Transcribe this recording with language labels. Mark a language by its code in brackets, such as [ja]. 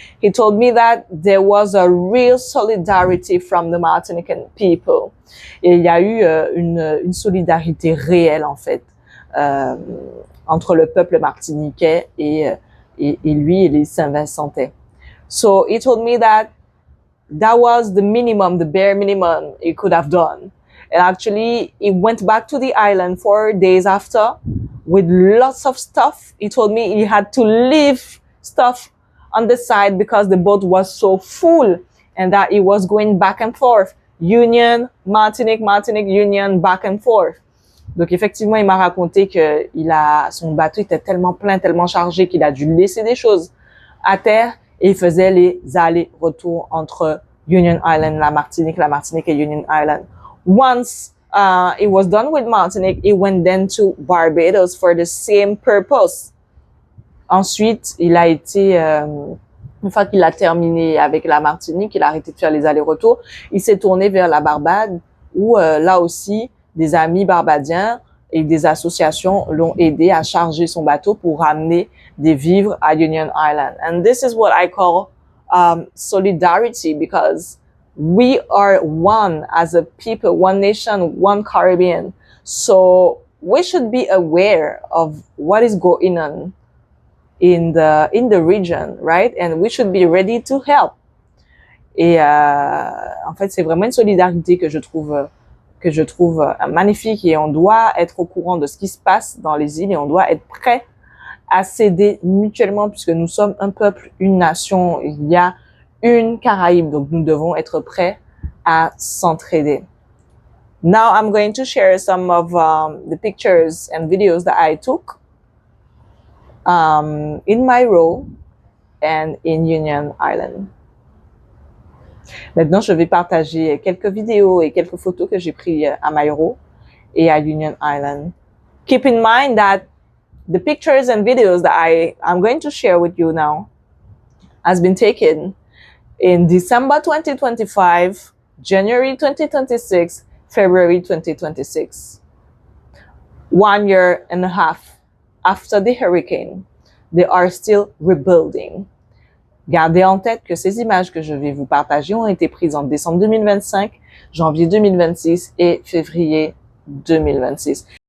[en] He told me that there was a real solidarity from the Martinican people. [fr] Et il y a eu une solidarité réelle, en fait, entre le peuple martiniquais et lui et les Saint-Vincentais. [en] So he told me that was the minimum, the bare minimum he could have done. And actually, he went back to the island 4 days after with lots of stuff. He told me he had to leave stuff on the side because the boat was so full and that he was going back and forth. Union, Martinique, Martinique, Union, back and forth. [fr] Donc effectivement, il m'a raconté que son bateau était tellement plein, tellement chargé qu'il a dû laisser des choses à terre et il faisait les allers-retours entre Union Island, la Martinique et Union Island. [en] Once it was done with Martinique, it went then to Barbados for the same purpose. [fr] Ensuite, il a été, une fois qu'il a terminé avec la Martinique, il a arrêté de faire les allers-retours, il s'est tourné vers la Barbade où là aussi, des amis barbadiens et des associations l'ont aidé à charger son bateau pour ramener des vivres à Union Island. [en] And this is what I call solidarity, because we are one as a people, one nation, one Caribbean. So we should be aware of what is going on in the region, right? And we should be ready to help. [fr] Et en fait, c'est vraiment une solidarité que je trouve magnifique et on doit être au courant de ce qui se passe dans les îles et on doit être prêt à s'aider mutuellement puisque nous sommes un peuple, une nation, il y a une Caraïbe, donc nous devons être prêts à s'entraider. [en] Now I'm going to share some of the pictures and videos that I took in Mayreau and in Union Island. [fr] Maintenant, je vais partager quelques vidéos et quelques photos que j'ai prises à Mayreau et à Union Island. [en] Keep in mind that the pictures and videos that I'm going to share with you now has been taken in December 2025, January 2026, February 2026. 1 year and a half after the hurricane, they are still rebuilding. [fr] Gardez en tête que ces images que je vais vous partager ont été prises en décembre 2025, janvier 2026 et février 2026.